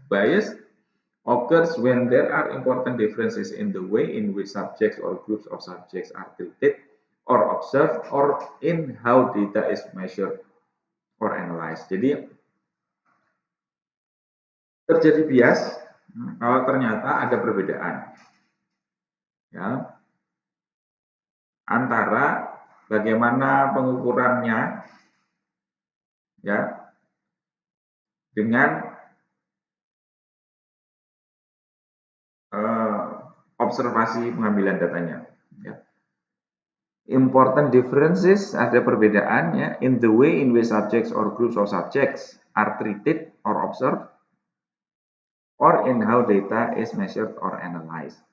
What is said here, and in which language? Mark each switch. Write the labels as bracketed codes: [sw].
[en] Bias occurs when there are important differences in the way in which subjects or groups of subjects are treated or observed or in how data is measured or analyzed. [id] Jadi terjadi bias kalau ternyata ada perbedaan, ya, antara bagaimana pengukurannya, ya, dengan observasi pengambilan datanya. Ya. [en] Important differences, [id] ada perbedaannya [en] in the way in which subjects or groups of subjects are treated or observed or in how data is measured or analyzed.